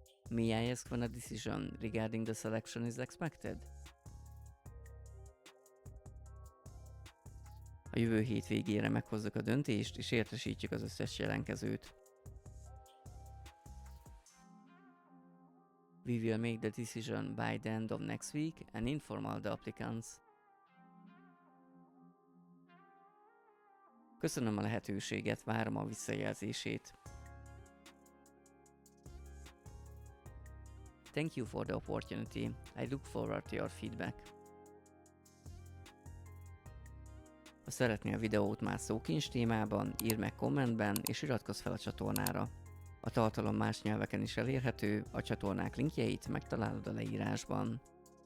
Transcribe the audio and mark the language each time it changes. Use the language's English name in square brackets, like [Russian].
[English] May I ask when a decision regarding the selection is expected? [Hungarian] A jövő hét végére meghozzuk a döntést, és értesítjük az összes jelentkezőt. [English] We will make the decision by the end of next week and inform all the applicants. [Hungarian] Köszönöm a lehetőséget, várom a visszajelzését. [English] Thank you for the opportunity. I look forward to your feedback. [Hungarian] Ha szeretnél a videót más szókincs témában, írd meg kommentben és iratkozz fel a csatornára. A tartalom más nyelveken is elérhető, a csatornák linkjeit megtalálod a leírásban.